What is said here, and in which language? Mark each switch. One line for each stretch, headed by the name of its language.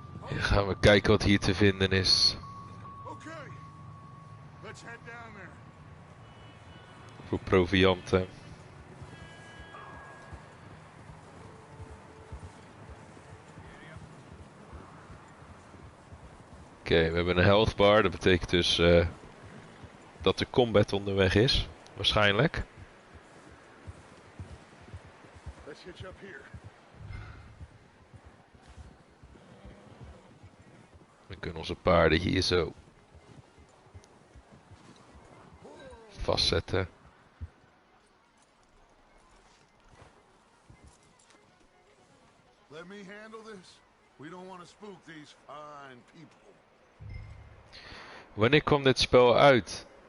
Dutch: dan gaan we kijken wat hier te vinden is.
English: Okay, let's head down there.
Dutch: Voor provianten. Oké, we hebben een health bar. Dat betekent dus dat de combat onderweg is. Waarschijnlijk.
English: Let's hitch up here.
Dutch: We kunnen onze paarden hier zo vastzetten.
English: Let me handle this. We don't want to spook these fine people.
Dutch: Wanneer kwam dit spel uit?